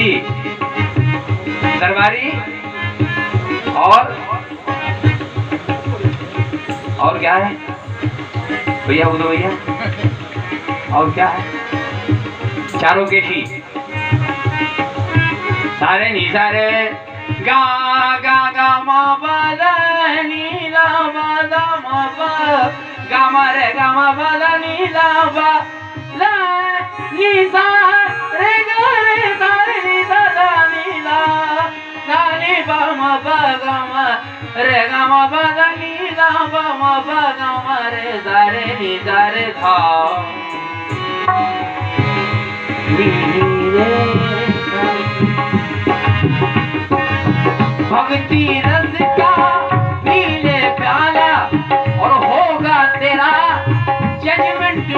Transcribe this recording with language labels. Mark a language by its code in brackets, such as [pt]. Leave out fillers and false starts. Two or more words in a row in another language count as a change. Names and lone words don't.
[hi] दरबारी और क्या है भैया, उदो भैया, और क्या है? चारों केशी। सारे नी सारे गा गा गा मा बा ला नी ला मा ला मा बा गा मा रे गा मा बा ला नी ला बा ला नी सा रे गा रे सा रे नी सा ला नी ला ला नी बा मा बा गा मा रे गा मा बा ला नी ला बा मा बा गा मा रे सा रे नी सा रे धा नी रे सा। भक्ति रस का पी ले प्याला, और होगा तेरा जजमेंट।